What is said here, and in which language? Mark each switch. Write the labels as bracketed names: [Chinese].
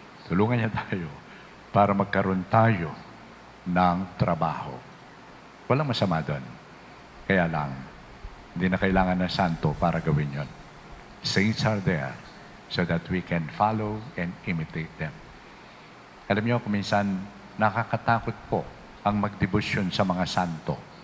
[Filipino] Tulungan niya tayo para magkaroon tayo ng trabaho. Walang masama doon. Kaya lang, hindi na kailangan ng santo para gawin yon. [English] Saints are there so that we can follow and imitate them. [Filipino] Alam niyo, kuminsan, nakakatakot po ang magdebosyon sa mga santo.